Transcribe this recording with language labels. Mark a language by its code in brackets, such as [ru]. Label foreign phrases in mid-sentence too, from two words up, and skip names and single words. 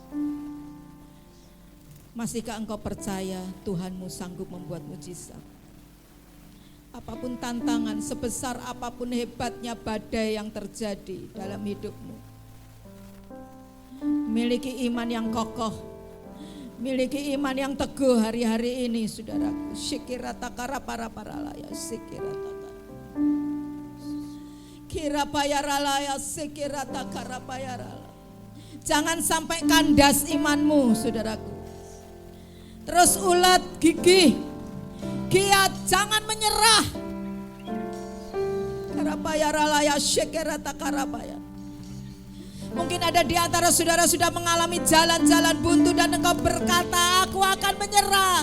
[id] Masihkah engkau percaya Tuhanmu sanggup membuat mujizat? Apapun tantangan, sebesar apapun hebatnya badai yang terjadi dalam hidupmu, miliki iman yang kokoh, miliki iman yang teguh hari-hari ini, saudaraku. Syikirata para laya, sikirata kirapayaralaya, sikirata karapayarala. Jangan sampai kandas imanmu, saudaraku. Terus ulat gigih, giat, jangan menyerah. Karapayaralaya, sikirata karapaya. Mungkin ada di antara saudara sudah mengalami jalan-jalan buntu dan engkau berkata, aku akan menyerah.